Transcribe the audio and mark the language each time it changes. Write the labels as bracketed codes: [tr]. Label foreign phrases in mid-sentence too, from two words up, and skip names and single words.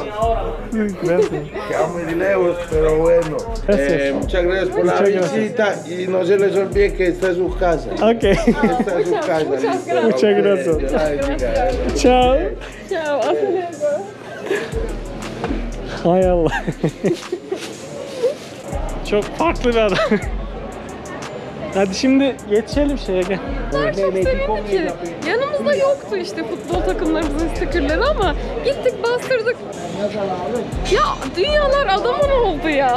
[es] Gracias. Queda muy lejos, pero bueno. Gracias. Muchas gracias por la Muchas gracias. visita y no se les olvide que esta es su casa. Ok. Esta es su casa. Muchas listo. Muchas gracias. Dios la bendiga. Ciao. Ciao, hasta luego. [tr] Hay Allah. Çok farklı bir adam. Hadi şimdi yetişelim şeye, gel. Çok sevindi ki. Yanımızda yoktu işte futbol takımlarımızın stikerleri ama gittik bastırdık. Ya dünyalar adamın oldu ya.